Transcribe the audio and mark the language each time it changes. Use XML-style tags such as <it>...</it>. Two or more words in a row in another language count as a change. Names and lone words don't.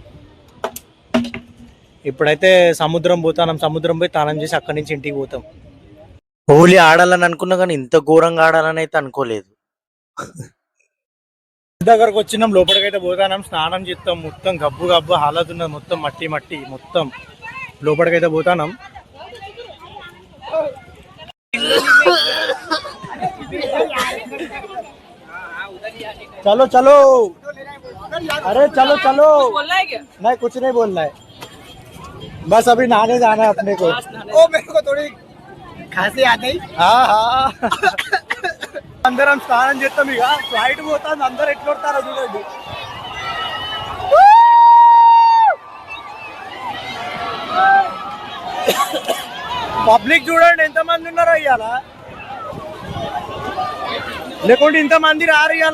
<te>ఇప్పుడైతే సముద్రం పోతాం, సముద్రం పోయి స్నానం చేసి అక్కడి నుంచి ఇంటికి పోతాం. హోలీ ఆడాలని అనుకున్నా కానీ ఇంత ఘోరంగా ఆడాలని అయితే అనుకోలేదు. దగ్గరకు వచ్చినాం, లోపలికైతే పోతాం, స్నానం చేస్తాం. మొత్తం గబ్బు గబ్బు హాలత్ ఉన్నది, మొత్తం మట్టి మట్టి, మొత్తం లోపలికైతే పోతాం.</te> <hi>चलो चलो, अरे चलो चलो, नहीं कुछ नहीं बोलना है, बस अभी नहाने जाना है अपने को. ओ मेरे को थोड़ी खांसी आ गई. हाँ हाँ.</hi> <te>అందరం స్నానం చేస్తాం. ఇక ఫ్లైట్ పోతాం, అందరు ఎట్లొడతారో చూడండి. పబ్లిక్ చూడండి ఎంతమంది ఉన్నారో ఇవాళ, లేకుంటే ఇంతమంది రారు ఇవాళ.</te>